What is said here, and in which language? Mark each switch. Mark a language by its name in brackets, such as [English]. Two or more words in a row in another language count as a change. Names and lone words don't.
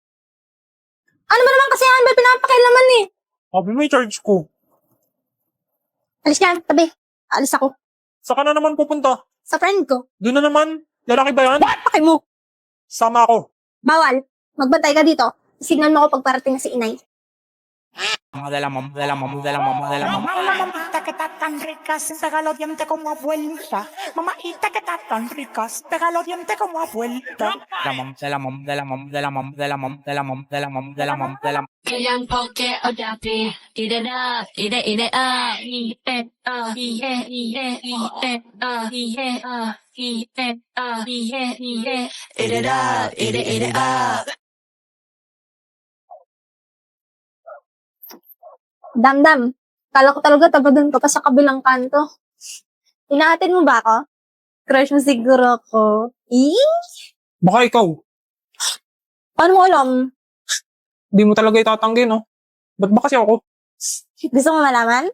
[Filipino] Ano ba naman kasi yan? Ba't pinapakailaman eh? Sabi mo i-charge ko. Alis ka, tabi. Alis ako. Saka na naman pupunta. Sa friend ko. Doon na naman. Lalaki ba yan? Pakay mo. Sama ako. Bawal. Magbantay ka dito. Signal mo ako pagparating na si inay. [Spanish] Mamita que está tan rica, sin pegar los dientes como abuelita. Mamita que está tan rica, sin pegar los dientes como abuelita. [Filipino] Kailan poke o dati, ida na, ida ida ah, ihe ah, ihe ihe ihe ah, ihe ah, ihe ah, ihe ihe, ida da, ida ah. Damdam. Kala ko talaga tabadun ka pa sa kabilang kanto. Inaatin mo ba ako? Crush mo siguro ako. Baka ikaw. Paano mo alam? Di mo talaga itatanggi, no? Ba't ba kasi ako? Gusto mo malaman?